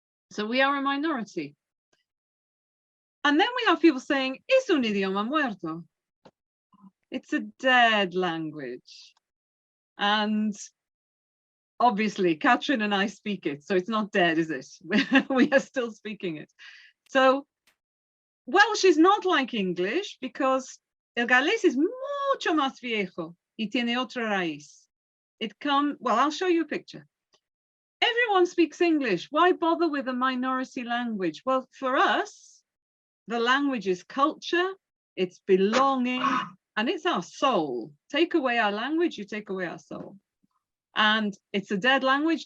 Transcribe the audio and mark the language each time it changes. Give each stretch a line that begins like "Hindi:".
English: So we are a minority. And then we have people saying,
Spanish: es un idioma muerto.
English: It's a dead language. And obviously, Catrin and I speak it, so it's not dead, is it? We are still speaking it. So Welsh is not like English because
Spanish: el galés es mucho más viejo y tiene otra raíz.
English: well, I'll show you a picture. Everyone speaks English. Why bother with a minority language? Well, for us, the language is culture, it's belonging, and it's our soul. Take away our language, you take away our soul. And it's a dead language?